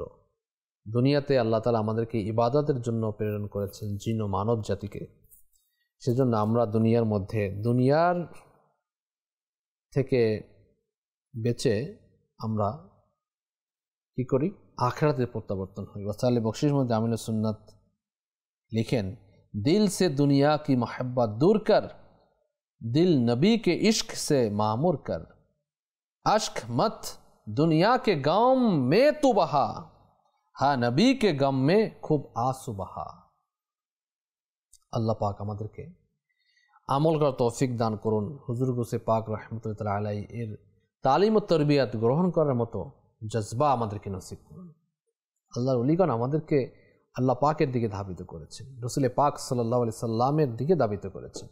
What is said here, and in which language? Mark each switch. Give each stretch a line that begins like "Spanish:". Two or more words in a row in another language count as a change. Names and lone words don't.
Bangla: দুনিয়াতে
Arabic: الله تعالى
Bangla: আমাদেরকে ইবাদতের জন্য প্রেরণ করেছেন জিন ও মানব জাতিকে। সেজন্য আমরা দুনিয়ার মধ্যে দুনিয়ার থেকে বেঁচে আমরা কি করি? আখিরাতের প্রত্যাবর্তন হই। ওয়াসালে বখশিশ মধ্যে আমিনুস সুন্নাত লিখেন,
Urdu: دل سے دنیا کی محبت دور کر، دل نبی کے عشق سے معمور کر، اشک مت دنیا کے غم میں تو بہا، ہاں نبی کے غم میں خوب آنسو بہا.
Bangla: আল্লাহ পাক আমাদেরকে আমল করার তৌফিক দান করুন। হুজুর গৌসে পাক
Arabic: رحمة الله عليه
Bangla: এর তালিম ও তরবিয়াত গ্রহণ করার মতো জজবা আমাদেরকে নসিব করুন। আল্লাহর ওলিগণ আমাদেরকে আল্লাহ পাকের দিকে ধাবিত করেছেন, রাসূল পাক
Arabic: صلى الله عليه وسلم
Bangla: দিকে ধাবিত করেছেন।